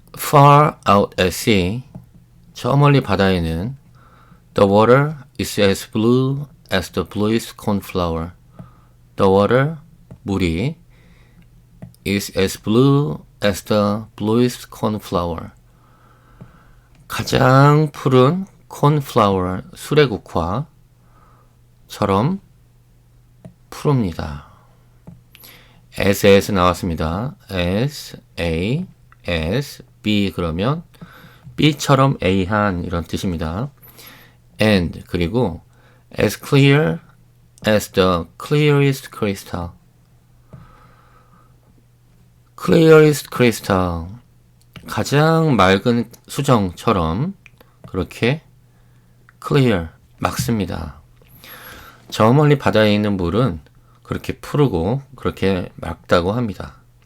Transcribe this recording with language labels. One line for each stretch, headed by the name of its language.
English: Far out at sea,
Korean: 저 멀리 바다에는
English: The water is as blue as the bluest cornflower. The water,
Korean: 물이
English: is as blue as the bluest cornflower.
Korean: 가장 푸른 cornflower, 수레국화처럼 푸릅니다. as 나왔습니다. as, a, as, b 그러면 b처럼 a한 이런 뜻입니다.
English: and
Korean: 그리고
English: as clear as the clearest crystal. clearest crystal,
Korean: 가장 맑은 수정처럼 그렇게 clear, 맑습니다. 저 멀리 바다에 있는 물은 그렇게 푸르고 그렇게 맑다고 합니다.